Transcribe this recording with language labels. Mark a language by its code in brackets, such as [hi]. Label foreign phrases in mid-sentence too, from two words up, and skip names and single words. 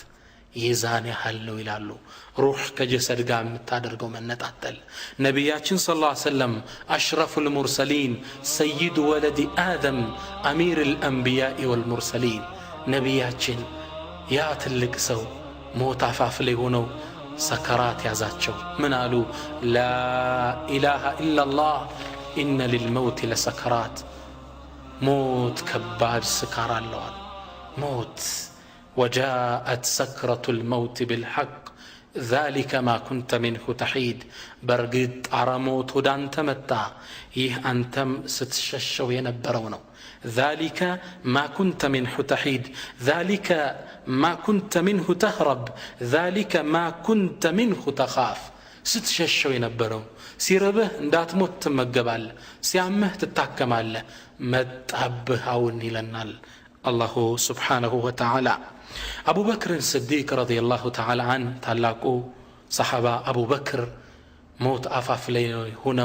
[am] የዛን ያህል ነው ይላሉ ሩህ ከጀሰድ ጋር የምታደርገው መነጣጠል። ነቢያችን [ar] صلى الله عليه وسلم أشرف المرسلين سيد ولد آدم أمير الأنبياء والمرسلين [am] ነቢያችን ያ ትልቅ ሰው ሞት አፋፍ ላይ ሆነው ሰከራት ያዛቸው። ምን አሉ? [ar] لا إله إلا الله إن للموت لسكرات [am] ሞት ከባድ ስካር አለዋል። ሞት [ar] وجاءت سكرة الموت بالحق ذلك ما كنت منه تحيد [am] በርግጥ ጣረ ሞት ወደ አንተ መጣ፣ ይህ አንተም ስትሸሸው የነበረው ነው። [ar] ذلك ما كنت منه تحيد ذلك ما كنت منه تهرب ذلك ما كنت منه تخاف [am] ስትሸሸው የነበረው። ሲርብህ እንዳትሞት ትመገባለህ፣ ሲያምህ ትታከማለህ፣ መጣብህ አሁን ይለናል [ar] الله سبحانه وتعالى። [am] አቡበክርን ስዲቅ [ar] رضي الله تعالى عن [am] ታላቁ ሰሓባ አቡበክር ሞት አፋፍ ላይ ሆነው